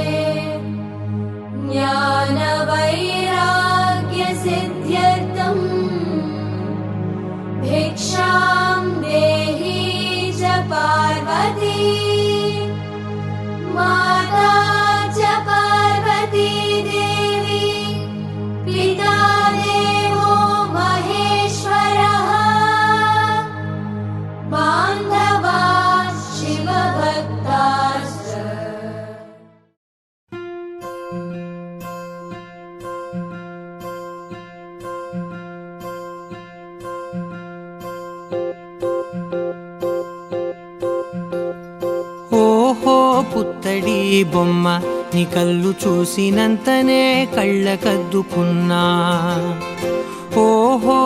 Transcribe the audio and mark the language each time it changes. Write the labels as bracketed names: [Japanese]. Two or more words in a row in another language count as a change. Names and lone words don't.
[Sanskrit] ज्ञानवैराग्यसिद्ध्यर्थम् भिक्षां देहि च पार्वती माता च पार्वती देवी पिता देवो महेश्वरः बान्धवा शिवभक्ताश्च [Telugu] ఓహో పుత్తడి బొమ్మ నీ కళ్ళు చూసినంతనే కళ్ళకద్దుకున్నా ఓహో